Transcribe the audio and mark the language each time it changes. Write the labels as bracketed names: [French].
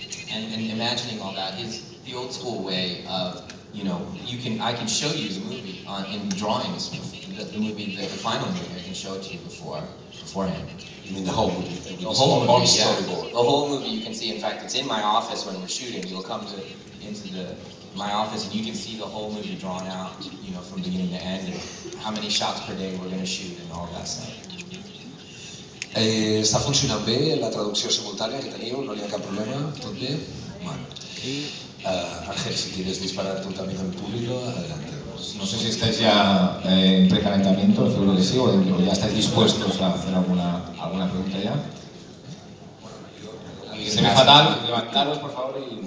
[English] And imagining all that is the old school way of, I can show you the movie in drawings, the final movie, I can show it to you beforehand. You mean the whole movie? The whole movie, yeah. The whole movie you can see. In fact, it's in my office when we're shooting. You'll come into my office and you can see the whole movie drawn out, from beginning to end, and how many shots per day we're going to shoot and all that stuff. [Catalan] Està funcionant bé la traducció simultània que teniu? No hi ha cap problema? Tot bé? Bueno. [Spanish] Ángel, si quieres disparar tú también al público, adelante. No sé si estáis ya en precalentamiento, seguro que sí, o ya estáis dispuestos a hacer alguna pregunta ya. Se ve fatal, levantaros por favor y...